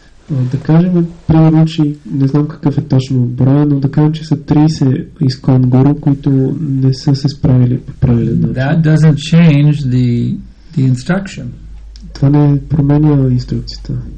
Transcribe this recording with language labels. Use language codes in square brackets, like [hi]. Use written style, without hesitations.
[bg] Да кажем, примерно, че не знам какъв е точно броя, но да кажем, че са 30 ISKCON гуру, които не са се справили по правилен начин. [en] That doesn't change the instruction. [bg] Това не променя инструкцията.